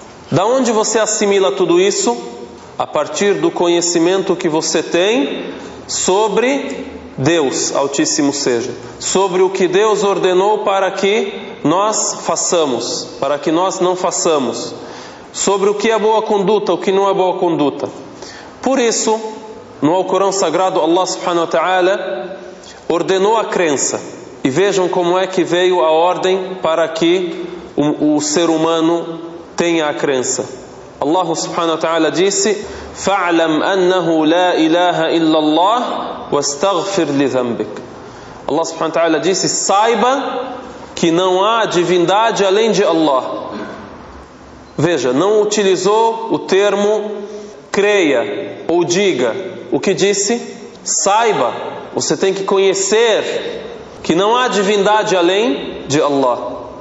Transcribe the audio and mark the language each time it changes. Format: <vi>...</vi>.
<pt>Da onde você assimila tudo isso? A partir do conhecimento que você tem sobre Deus, Altíssimo seja, sobre o que Deus ordenou para que nós façamos, para que nós não façamos, sobre o que é boa conduta, o que não é boa conduta. Por isso, no Alcorão Sagrado, Allah subhanahu wa ta'ala ordenou a crença. E vejam como é que veio a ordem para que o ser humano tenha a crença.</pt> <ar>Allah subhanahu wa ta'ala disse: فَعْلَمْ أَنَّهُ لَا إِلَهَ إِلَّا اللَّهِ وَاسْتَغْفِرْ لِذَنْبِكَ.</ar> <pt>Allah subhanahu wa ta'ala disse: saiba que não há divindade além de Allah. Veja, não utilizou o termo creia ou diga. O que disse? Saiba, você tem que conhecer que não há divindade além de Allah.</pt>